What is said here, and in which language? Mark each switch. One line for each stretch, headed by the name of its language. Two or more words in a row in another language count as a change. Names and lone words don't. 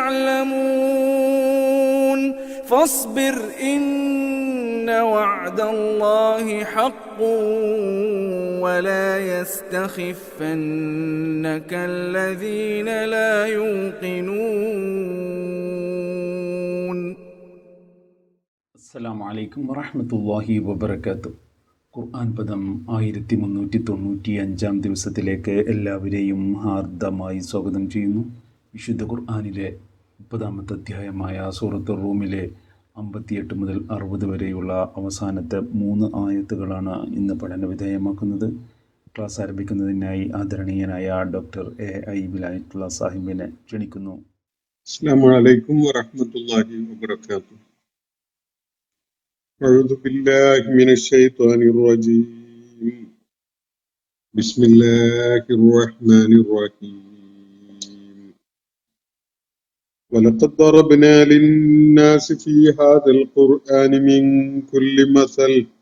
Arabic: يعلمون فاصبر إن وعد الله حق ولا يستخفنك الذين لا يوقنون. السلام عليكم ورحمة الله وبركاته.
Malayalam: ഖുർആൻ പദം 1395 ദിവസത്തിലേക്ക് എല്ലാവരെയും ഹാർദമായി സ്വാഗതം ചെയ്യുന്നു. വിശുദ്ധ ഖുർആനിലെ 30-ാമത്തെ അധ്യായമായ സൂറത്തുർ റൂമിലെ 58 മുതൽ 60 വരെയുള്ള അവസാനത്തെ 3 ആയത്തുകളാണ് ഇന്ന് പഠന വിധേയമാക്കുന്നത്. ക്ലാസ് ആരംഭിക്കുന്നതിനായി ആദരണീയനായ ഡോക്ടർ A.I. വിലായത്തുള്ള സാഹിബിനെ ക്ഷണിക്കുന്നു.
Arabic: السلام عليكم ورحمة الله وبركاته. أعوذ بالله من الشيطان الرجيم. بسم الله الرحمن الرحيم. ولقد ضربنا للناس في هذا القرآن من كل مثل